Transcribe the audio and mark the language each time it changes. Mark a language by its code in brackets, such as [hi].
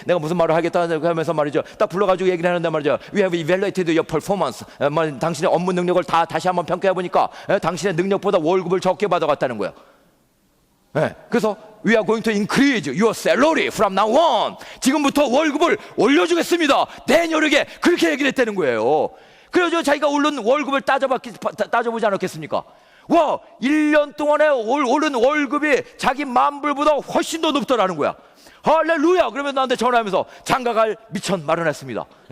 [ko] 내가 무슨 말을 하겠다 하면서 말이죠, 딱 불러가지고 얘기를 하는데 말이죠, [en] We have evaluated your performance. [ko] 당신의 업무 능력을 다시 한번 평가해 보니까 당신의 능력보다 월급을 적게 받아갔다는 거예요. 그래서 [en] We are going to increase your salary from now on. [ko] 지금부터 월급을 올려주겠습니다, 데니얼에게. 그렇게 얘기를 했다는 거예요. 그래서 자기가 오른 월급을 따져보지 않았겠습니까? 와, 1년 동안에 오른 월급이 자기 10,000불보다 훨씬 더 높더라는 거야. 할렐루야. 그러면 나한테 전화하면서 장가갈 미천 마련했습니다.